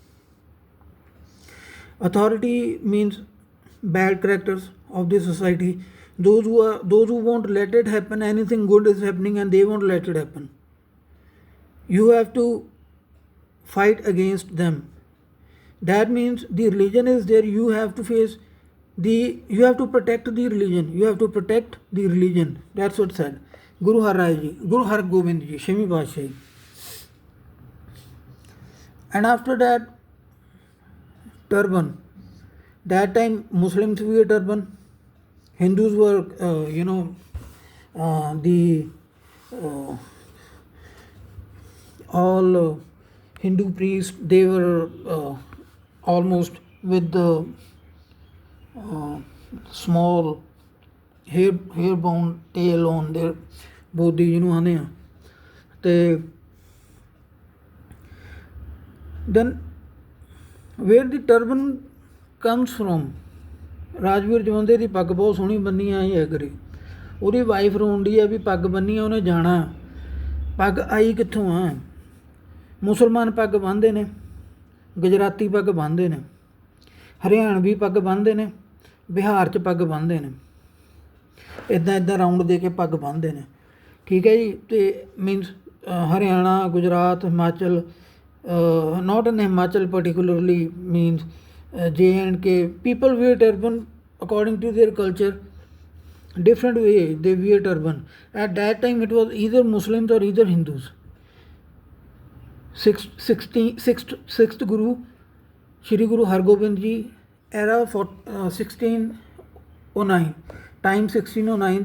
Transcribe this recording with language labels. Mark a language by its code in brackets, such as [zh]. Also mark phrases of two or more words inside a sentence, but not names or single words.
[en] Authority means bad characters of the society, those who won't let it happen, anything good is happening and they won't let it happen. You have to fight against them. That means the religion is there, you have to face you have to protect the religion. You have to protect the religion. That's what said Guru Har Rai Ji, Guru Har Gobind Ji, Shemi Pasha. And after that, turban. That time Muslims wear turban, Hindus were, the uh, all Hindu priests, they were almost with the uh, small hair bound tail on their body, [pa] ਆਉਂਦੇ ਆ ਤੇ [en] then where the turban comes from, [pa] ਰਾਜਵੀਰ ਜਵੰਦੇ ਦੀ ਪੱਗ ਬਹੁਤ ਸੋਹਣੀ ਬੰਨੀ ਆਈ ਹੈ ਕਰੀ, ਉਹਦੀ ਵਾਈਫ ਰੋਂਦੀ ਆ ਵੀ ਪੱਗ ਬੰਨੀ ਆ ਉਹਨੇ ਜਾਣਾ, ਪੱਗ ਆਈ ਕਿੱਥੋਂ ਆ? ਮੁਸਲਮਾਨ ਪੱਗ ਬੰਨ੍ਹਦੇ ਨੇ, ਗੁਜਰਾਤੀ ਪੱਗ ਬੰਨ੍ਹਦੇ ਨੇ, ਹਰਿਆਣਵੀ ਪੱਗ ਬੰਨ੍ਹਦੇ ਨੇ, ਬਿਹਾਰ 'ਚ ਪੱਗ ਬੰਨ੍ਹਦੇ ਨੇ, ਇੱਦਾਂ ਇੱਦਾਂ ਰਾਊਂਡ ਦੇ ਕੇ ਪੱਗ ਬੰਨ੍ਹਦੇ ਨੇ, ਠੀਕ ਹੈ ਜੀ। ਅਤੇ ਮੀਨਸ ਹਰਿਆਣਾ, ਗੁਜਰਾਤ, ਹਿਮਾਚਲ, [en] not in Himachal particularly, means J&K, people wear turban according to their culture, different way they wear turban. At that time it was either Muslims or either Hindus. Sixth Guru Shri Guru Hargobind Ji, era 1609, time 1609.